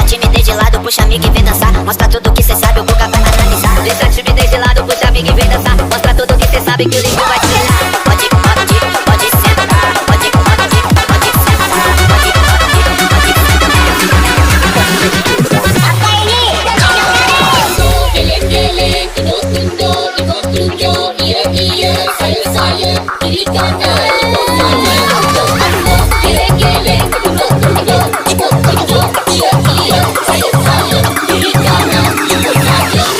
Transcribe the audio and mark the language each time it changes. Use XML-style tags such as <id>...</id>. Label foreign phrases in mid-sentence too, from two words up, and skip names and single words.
<pt>timidez de lado, puxa amiga e vem dançar. Mostra tudo que cê sabe, o Guga vai analisar. Deixa a timidez de lado, puxa amiga e vem dançar. Mostra tudo que cê sabe, que o Lico vai te olhar. Pode sentar, pode sentar, pode</pt> <id>Apa ini? Geleng-geleng, tunduk-tunduk, tunduk-tunduk, iya-iya, saya, kiri kanan, saya. Geleng-geleng, tunduk-tunduk, tunduk-tunduk, iya-iya, saya, kiri kanan, saya.</id>